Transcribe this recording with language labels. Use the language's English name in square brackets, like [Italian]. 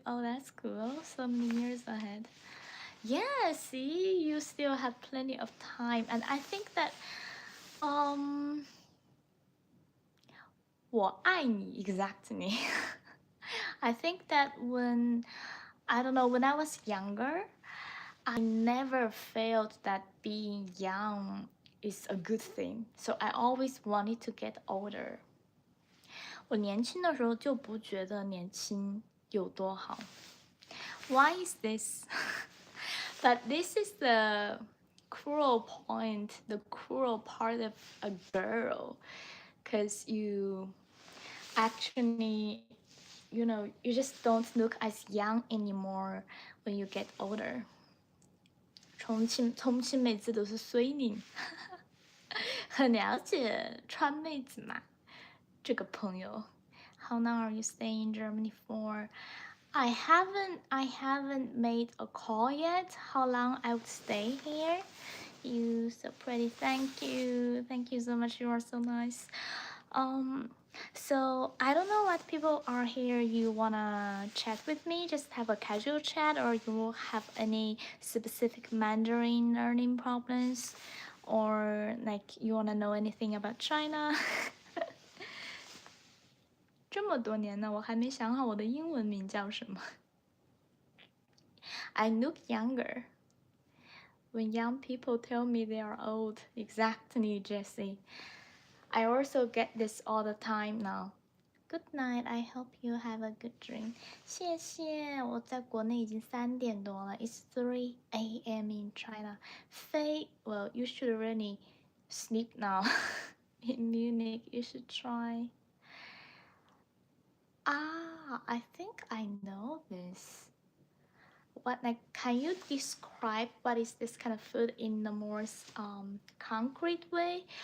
[English] Oh, that's cool. So many years ahead. Yeah, see, you still have plenty of time, and I think that, [Chinese] 我爱你 [English] exactly. I think that when I was younger, I never felt that being young is a good thing. So I always wanted to get older. [Chinese] 我年轻的时候就不觉得年轻有多好。 [English] Why is this? But this is the cruel point, the cruel part of a girl, because you actually, you just don't look as young anymore when you get older. [Chinese] 重庆妹子都是水灵，很了解川妹子嘛。这个朋友 [English] How long are you staying in Germany for? I haven't made a call yet. How long I would stay here? You so pretty. Thank you so much. You are so nice. So I don't know what people are here. You wanna chat with me? Just have a casual chat, or you have any specific Mandarin learning problems, or like you wanna know anything about China? [Chinese] 这么多年呢，我还没想好我的英文名叫什么。 [English] I look younger when young people tell me they are old. Exactly, Jessie. I also get this all the time now. Good night. I hope you have a good dream. [Chinese] 谢谢，我在国内已经3点多了。 [English] It's 3 a.m. in China. Faye, well, you should really sleep now. In Munich, you should try. Ah, I think I know this. What, like, can you describe what is this kind of food in the more concrete way?